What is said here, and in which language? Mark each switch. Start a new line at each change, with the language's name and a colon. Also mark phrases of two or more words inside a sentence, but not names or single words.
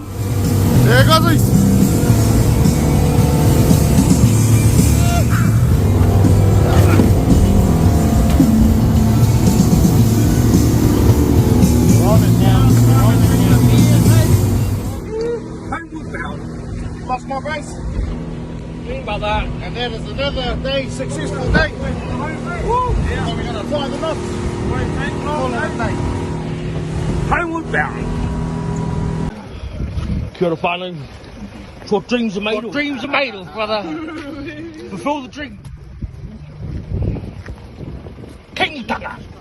English: There goes. Lost my race. Think about that. And that is another day, successful day. Woo! Yeah. So we're going to tie the knots. Call it a day. Homeward bound.
Māori: Kia ora whānau.
English: For dreams are made. For dreams are made, brother. Fulfill the dream. King Tanga.